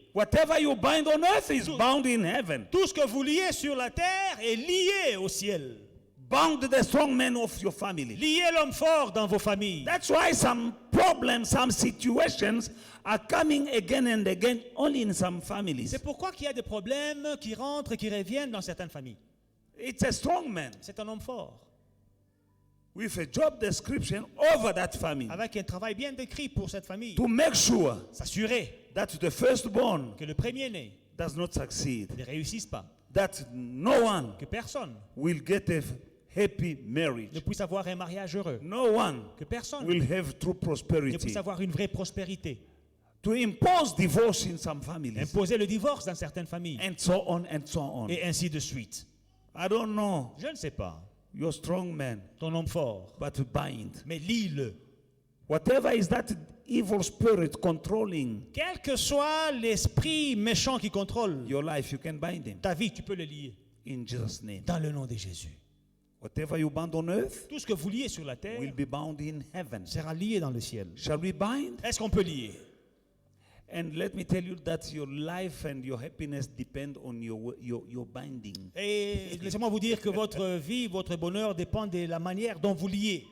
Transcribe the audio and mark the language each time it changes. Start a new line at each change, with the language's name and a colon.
English: whatever you bind on earth is bound in heaven.
French: tout ce que vous liez sur la terre est lié au ciel.
English: Bound the strong man of your family.
French: Liez l'homme fort dans vos familles.
English: That's why some problems, some situations are coming again and again only in some families.
French: C'est pourquoi qu'il y a des problèmes qui rentrent, qui reviennent dans certaines familles.
English: It's a strong man
French: C'est un homme fort,
English: with a job description over that family
French: avec un travail bien décrit pour cette famille.
English: to make sure
French: S'assurer
English: that the firstborn
French: que le premier-né
English: does not succeed,
French: ne réussisse pas,
English: that no one
French: que personne
English: will get a happy
French: ne
English: marriage,
French: puisse avoir un mariage heureux,
English: no one
French: que personne
English: will have true
French: ne puisse
English: prosperity.
French: avoir une vraie prospérité.
English: To impose divorce in some families,
French: Imposer le divorce dans certaines familles,
English: and so on and so on.
French: et ainsi de suite.
English: I don't know
French: Je ne sais pas,
English: your strong man,
French: ton homme fort,
English: but bind.
French: mais lis-le.
English: Whatever is that evil spirit controlling
French: Quel que soit l'esprit méchant qui contrôle
English: your life, you can bind him
French: ta vie, tu peux le lier
English: in Jesus' name.
French: dans le nom de Jésus.
English: Whatever you bind on earth
French: Tout ce que vous liez sur la terre
English: will be bound in heaven.
French: sera lié dans le ciel.
English: Shall we bind?
French: Est-ce qu'on peut lier?
English: And let me tell you that your life and your happiness depend on your binding.
French: Et laissez-moi vous dire que votre vie, votre bonheur dépend de la manière dont vous liez.